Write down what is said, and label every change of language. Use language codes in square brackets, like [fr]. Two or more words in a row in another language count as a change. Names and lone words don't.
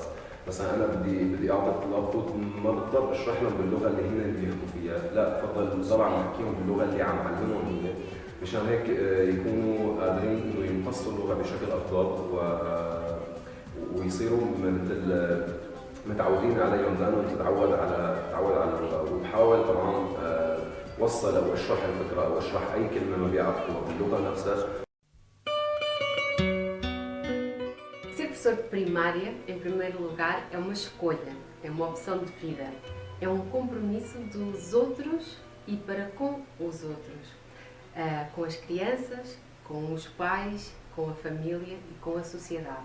[ar] مثلا انا بدي اعطي الطلاب فوت، ما بضطر اشرح لهم باللغه اللي هن بيحكوا فيها، لا بفضل طبعا احكيهم باللغه اللي عم علمهم هي، مشان هيك يكونوا قادرين انه يمتصوا اللغه بشكل افضل ويصيروا مثل متعودين عليهم، لانه تتعود على اللغه. وبحاول طبعا وصل او اشرح الفكره او اشرح اي كلمه ما بيعرفوها باللغه نفسها. [pt] Ser professor de primária, em primeiro lugar, é uma escolha, é uma opção de vida, é um compromisso dos outros e para com os outros, com as crianças, com os pais, com a família e com a sociedade.